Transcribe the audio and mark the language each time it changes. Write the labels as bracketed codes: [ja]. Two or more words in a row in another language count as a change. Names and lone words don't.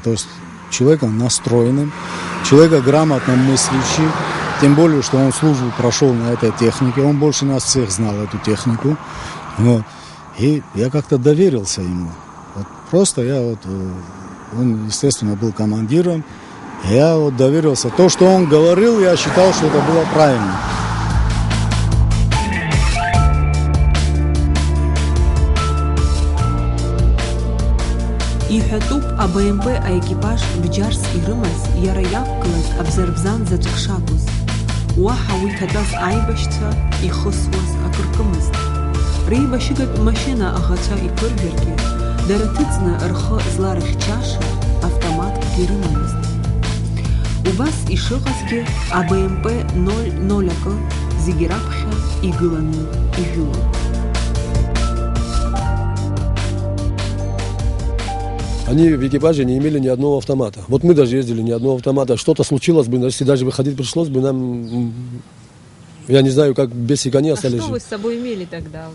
[ru] То есть человеком настроенным, человека грамотно мыслящим, тем более, что он службу прошел на этой технике, он больше нас всех знал эту технику. Вот. И я как-то доверился ему. Вот просто он, естественно, был командиром, я вот доверился. То, что он говорил, я считал, что это было правильно. [ab] Иҳәатәуп АБМП аекипаж бџьарс ирымаз иара иақәгылаз абзарбзан заҵәык шакәыз. Уаҳа уи иҭатәаз аибашьцәа ихысуаз акыркымызт. Реибашьыгатә машьына аӷацәа иԥыржәаргьы, дара ҭыҵны рхы зларыхьчаша автоматкгьы ирымамызт. Убас ишыҟазгьы АБМП 00 акы зегьы раԥхьа игыланы ижәылон. [ru] Они в экипаже не имели ни одного автомата. Вот мы даже ездили, ни одного автомата. Что-то случилось бы, если даже выходить пришлось бы, нам... Я не знаю, как бесик они остались. А что вы с собой имели тогда?